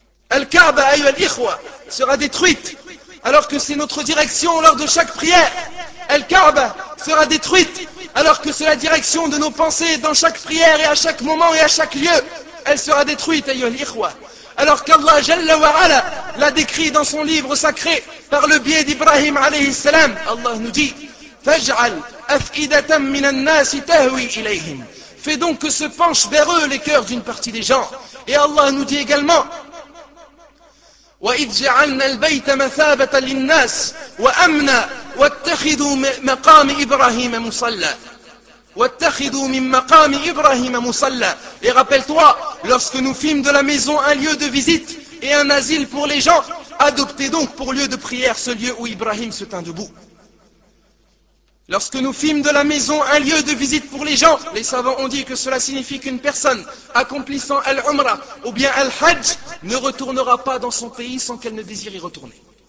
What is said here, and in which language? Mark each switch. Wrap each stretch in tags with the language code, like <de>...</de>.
<fr>Al-Ka'ba, ayu al-Ikhwa, sera détruite, alors que c'est notre direction lors de chaque prière. Al-Ka'ba sera détruite, alors que c'est la direction de nos pensées dans chaque prière et à chaque moment et à chaque lieu. Elle sera détruite, ayu al-Ikhwa, alors qu'Allah Jalla wa Ala l'a décrit dans son livre sacré par le biais d'Ibrahim alayhi salam. Allah nous dit,</fr> <ar>فَجْعَلْ أَفْئِدَةً مِنَ النَّاسِ تَهْوِي إِلَيْهِمْ.</ar> <fr>Fais donc que se penchent vers eux les cœurs d'une partie des gens. Et Allah nous dit également,</fr> <ar>وَإِذْ جَعَلْنَا الْبَيْتَ مَثَابَةً لِلنَّاسِ وَأَمْنَا وَاتَّخِذُوا مَقَامِ إِبْرَاهِيمَ مُصَلَّى. وَاتَّخِذُوا مِن مَقَامِ إِبْرَاهِيمَ مُصَلَّى.</ar> <fr>Et rappelle-toi, lorsque nous fîmes de la maison un lieu de visite et un asile pour les gens, adoptez donc pour lieu de prière ce lieu où Ibrahim se tint debout. Lorsque nous fîmes de la maison un lieu de visite pour les gens, les savants ont dit que cela signifie qu'une personne accomplissant Al-Umrah ou bien Al-Hajj ne retournera pas dans son pays sans qu'elle ne désire y retourner.</fr>